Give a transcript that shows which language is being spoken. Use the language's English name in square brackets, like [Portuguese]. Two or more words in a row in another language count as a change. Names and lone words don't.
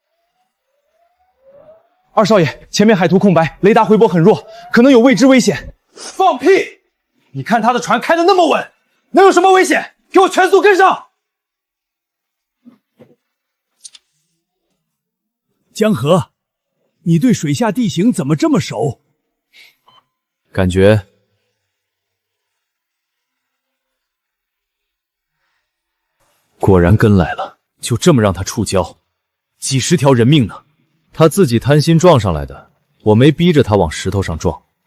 [Chinese] 二少爺，前面海圖空白，雷達回波很弱，可能有未知危險。放屁！你看他的船開得那麼穩，能有什麼危險？給我全速跟上！江河，你對水下地形怎麼這麼熟？感覺果然跟來了，就這麼讓他觸礁，幾十條人命呢。他自己貪心撞上來的，我沒逼着他往石頭上撞。